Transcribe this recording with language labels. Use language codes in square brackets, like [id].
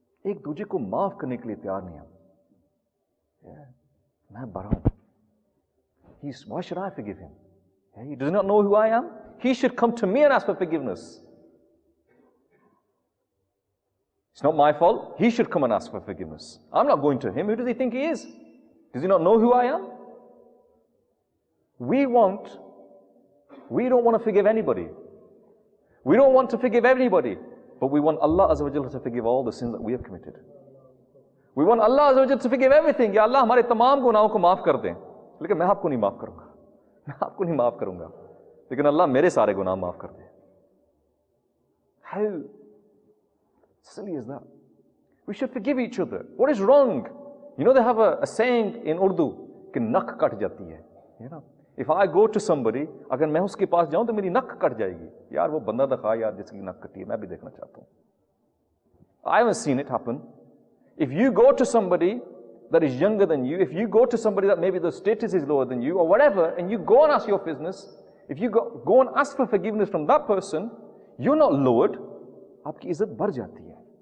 [hi] एक दूजे को माफ करने के लिए तैयार नहीं हम. मैं बड़ा हूं. [en] Why should I forgive him? He does not know who I am. He should come to me and ask for forgiveness. It's not my fault. He should come and ask for forgiveness. I'm not going to him. Who does he think he is? Does he not know who I am? We don't want to forgive anybody. We don't want to forgive everybody. But we want Allah Azza wa Jalla to forgive all the sins that we have committed. We want Allah Azza wa Jalla to forgive everything. [hi] Ya Allah, हमारे तमाम गुनाहों को माफ कर दें. लेकिन मैं आपको नहीं माफ करूंगा. मैं आपको नहीं माफ करूंगा. लेकिन अल्लाह मेरे सारे गुनाह माफ कर दे. [en] How silly is that? We should forgive each other. What is wrong? They have a saying in Urdu, [hi] कि नक कट जाती है. [en] If I go to somebody, [hi] अगर मैं उसके पास जाऊं तो मेरी नक कट जाएगी. यार वो बंदा दिखा यार जिसकी नक कटी है, मैं भी देखना चाहता हूं. [en] I haven't seen it happen. If you go to somebody that is younger than you, if you go to somebody that maybe the status is lower than you or whatever, and you go and ask your business, if you go and ask for forgiveness from that person, you're not lowered. [hi] आपकी इज्जत बढ़ जाती है.